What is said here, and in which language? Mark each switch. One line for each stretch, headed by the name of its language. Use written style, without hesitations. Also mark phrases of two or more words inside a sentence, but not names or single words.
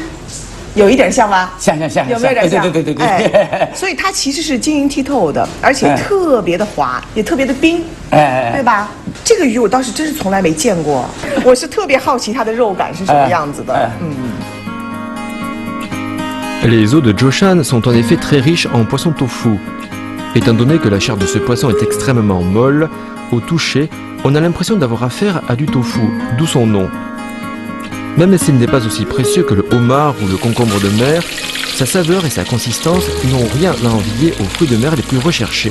Chinese: 有一点像吧？像，有没有点像？对。哎，所以它其实是晶莹剔透的，而且特别的滑，也特别的冰，对吧？这个鱼我倒是真是从来没见过，我是特别好奇它的肉感是什么样子的。
French: Les eaux de Joshan sont en effet très riches en poisson tofu. Étant donné que la chair de ce poisson est extrêmement molle, au toucher, on a l'impression d'avoir affaire à du tofu, d'où son nom. Même s'il n'est pas aussi précieux que le homard ou le concombre de mer, sa saveur et sa consistance n'ont rien à envier aux fruits de mer les plus recherchés.